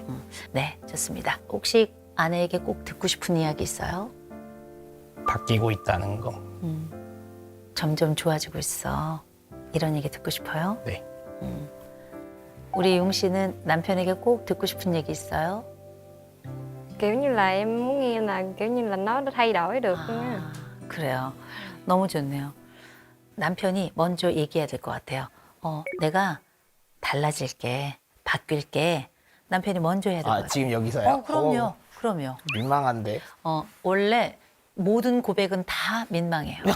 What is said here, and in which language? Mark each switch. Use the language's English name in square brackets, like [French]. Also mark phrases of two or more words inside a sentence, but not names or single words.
[Korean] 네, 좋습니다. 혹시 아내에게 꼭 듣고 싶은 이야기 있어요? 바뀌고 있다는 거. 점점 좋아지고 있어. 이런 얘기 듣고 싶어요? 네. 우리 용 씨는 남편에게 꼭 듣고 싶은 얘기 있어요? [Vietnamese] Kiểu như là em muốn nghe là kiểu như là nó thay đổi được nha. [Korean] 아, 그래요. 너무 좋네요. 남편이 먼저 얘기해야 될 것 같아요. 내가 달라질게, 바뀔게. 남편이 먼저 해야 될 것 같아요. 지금 여기서요? 그럼요. 그럼요. 민망한데. 원래 모든 고백은 다 민망해요.